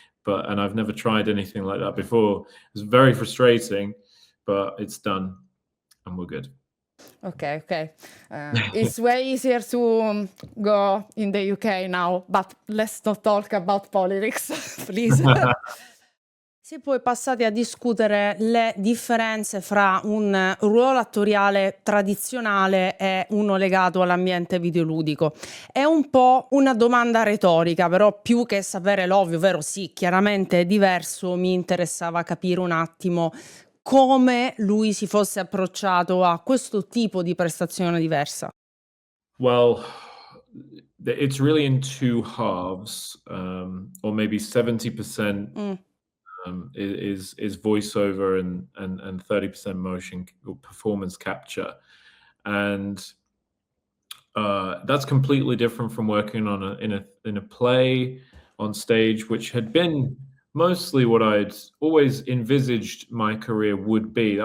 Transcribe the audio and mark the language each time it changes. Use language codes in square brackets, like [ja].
[en] And I've never tried anything like that before. It's very frustrating, but it's done and we're good. Okay. It's way easier to go in the UK now, but let's not talk about politics, please. [it] Si è poi passati a discutere le differenze fra un ruolo attoriale tradizionale e uno legato all'ambiente videoludico. È un po' una domanda retorica, però più che sapere l'ovvio, ovvero sì, chiaramente è diverso, mi interessava capire un attimo come lui si fosse approcciato a questo tipo di prestazione diversa. [en] Well, it's really in two halves, or maybe 70% is voiceover and 30% motion or performance capture, and that's completely different from working on in a play on stage, which had been mostly what I'd always envisaged my career would be.